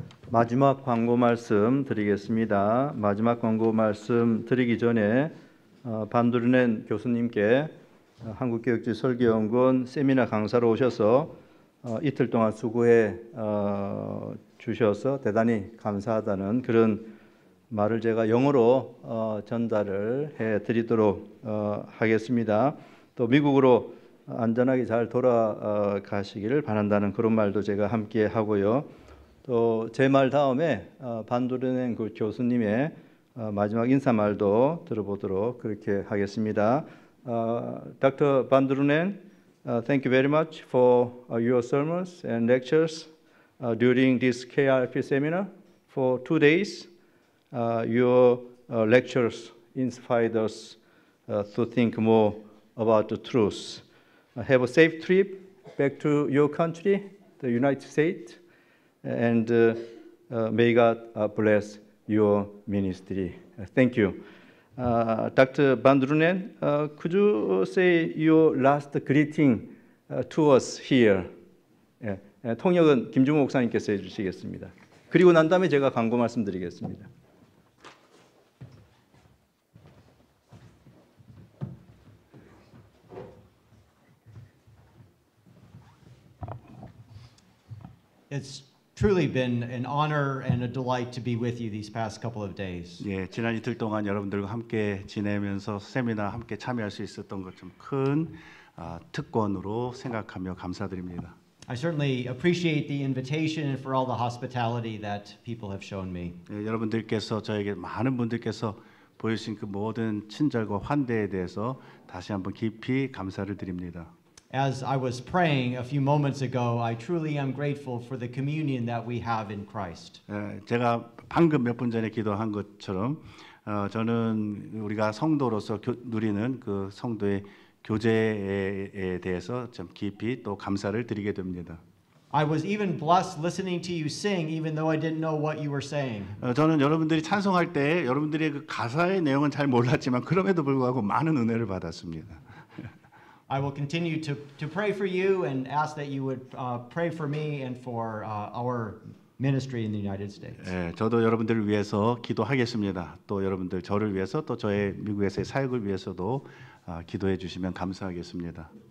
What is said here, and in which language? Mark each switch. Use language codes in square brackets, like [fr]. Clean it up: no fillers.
[ko] 마지막 광고 말씀 드리겠습니다. 마지막 광고 말씀 드리기 전에 반두르넨 교수님께 한국교육지 설교연구원 세미나 강사로 오셔서 이틀 동안 수고해 주셔서 대단히 감사하다는 그런 말을 제가 영어로 전달을 해드리도록 하겠습니다. 또 미국으로 안전하게 잘 돌아가시기를 바란다는 그런 말도 제가 함께 하고요. 또 제 말 다음에 반두르넨 그 교수님의 마지막 인사말도 들어보도록 그렇게 하겠습니다. [en] Dr. Bandrunen, thank you very much for your sermons and lectures during this KRP seminar for 2 days. Your lectures inspired us to think more about the truth. Have a safe trip back to your country the United States, and may God bless your ministry. Thank you. Dr. Van Drunen, could you say your last greeting to us here? [ko] 예, 통역은 김주모 목사님께서 해주시겠습니다. 그리고 난 다음에 제가 광고 말씀드리겠습니다. [en] It's truly been an honor and a delight to be with you these past couple of days. [ko] 예, 지난 이틀 동안 여러분들과 함께 지내면서 세미나 함께 참여할 수 있었던 것 좀 큰 특권으로 생각하며 감사드립니다. [en] I certainly appreciate the invitation and for all the hospitality that people have shown me. [ko] 예, 여러분들께서 저에게 많은 분들께서 보여주신 그 모든 친절과 환대에 대해서 다시 한번 깊이 감사를 드립니다. [en] As I was praying a few moments ago, I truly am grateful for the communion that we have in Christ. [ko] 제가 방금 몇 분 전에 기도한 것처럼 저는 우리가 성도로서 누리는 그 성도의 교제에 대해서 좀 깊이 또 감사를 드리게 됩니다. [en] I was even blessed listening to you sing, even though I didn't know what you were saying. [ko] 저는 여러분들이 찬송할 때 여러분들의 그 가사의 내용은 잘 몰랐지만 그럼에도 불구하고 많은 은혜를 받았습니다. [en] I will continue to pray for you and ask that you would pray for me and for our ministry in the United States. [ko] 예, 저도 여러분들을 위해서 기도하겠습니다. 또 여러분들 저를 위해서 또 저의 미국에서의 사역을 위해서도 기도해 주시면 감사하겠습니다.